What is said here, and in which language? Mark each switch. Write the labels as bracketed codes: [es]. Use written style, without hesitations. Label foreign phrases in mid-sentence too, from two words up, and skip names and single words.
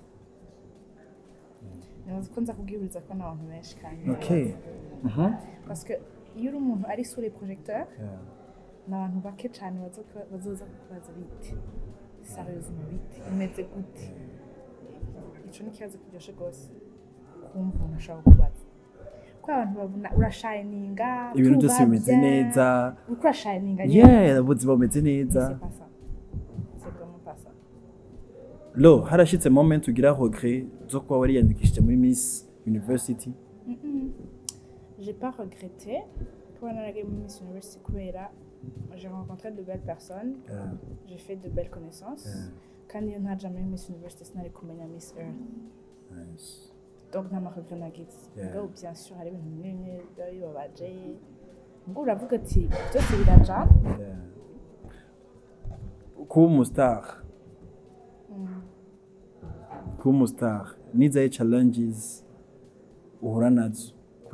[rn] Nzi ko nza kubwiriza ko n'abantu benshi kandi. Okay. [fr] Parce que [rn] iyo uri umuntu ari [fr] sur les projecteurs [rn] n'abantu bake cyane bazoza kubaza bite. Sérieusement bite. Imeze gute. Ico ni kibazo kiryoshe gose. Kumva umuntu ashaka kubaza. Ko abantu babona urashininga ibintu byose bimeze neza urashininga ubuzima bumeze neza [fr] c'est pas ça c'est vraiment pas ça [rn] lo harashitse moment ugira regret zo kuba wariyandikishije muri Miss University. [fr] J'ai pas regretté quand [rn] naragiye muri Miss University kubera [fr] j'ai rencontré de belles personnes j'ai fait de belles connaissances [rn] kandi iyo ntaja muri Miss University sinari kumenya Miss Earth. [fr] Nice. [rn] Donc nta mahirwe nagize ngo [fr] bien sûr [rn] hari ibintu bimwe bibabaje ngo uravuga ati byose biraja kuba umustar nizaye challenges uhura nazo